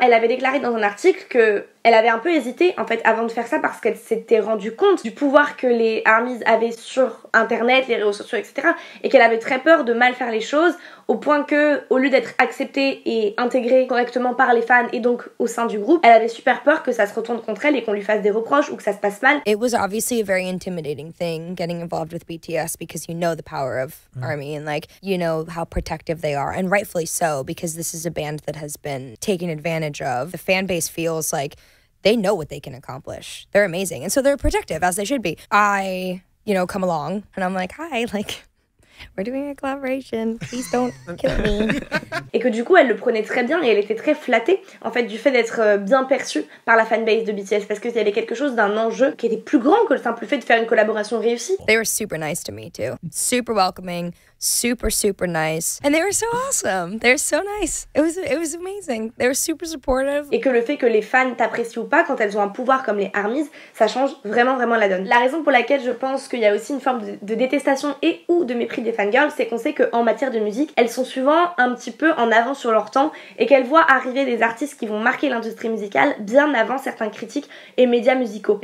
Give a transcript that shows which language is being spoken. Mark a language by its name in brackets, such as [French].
[French] Elle avait déclaré dans un article que elle avait un peu hésité en fait avant de faire ça parce qu'elle s'était rendue compte du pouvoir que les ARMYs avaient sur internet, les réseaux sociaux, etc. et qu'elle avait très peur de mal faire les choses au point que, au lieu d'être acceptée et intégrée correctement par les fans et donc au sein du groupe, elle avait super peur que ça se retourne contre elle et qu'on lui fasse des reproches ou que ça se passe mal. [English] It was obviously a very intimidating thing getting involved with BTS because you know the power of ARMY and like you know how protective they are, and rightfully so, because this is a band that has been taken advantage of. The fan base feels like they know what they can accomplish. They're amazing. And so they're protective, as they should be. I, come along and I'm like, hi, like, we're doing a collaboration. Please don't kill me. [French] Et que du coup, elle le prenait très bien et elle était très flattée, en fait, du fait d'être bien perçue par la fanbase de BTS parce qu'il y avait quelque chose d'un enjeu qui était plus grand que le simple fait de faire une collaboration réussie. [English] They were super nice to me, too. Super welcoming. Super nice, and they were so awesome. They were so nice. It was amazing. They were super supportive. [French] Et que le fait que les fans t'apprécient ou pas quand elles ont un pouvoir comme les ARMYs, ça change vraiment la donne. La raison pour laquelle je pense qu'il y a aussi une forme de détestation et ou de mépris des fangirls, c'est qu'on sait qu'en matière de musique, elles sont souvent un petit peu en avance sur leur temps et qu'elles voient arriver des artistes qui vont marquer l'industrie musicale bien avant certains critiques et médias musicaux.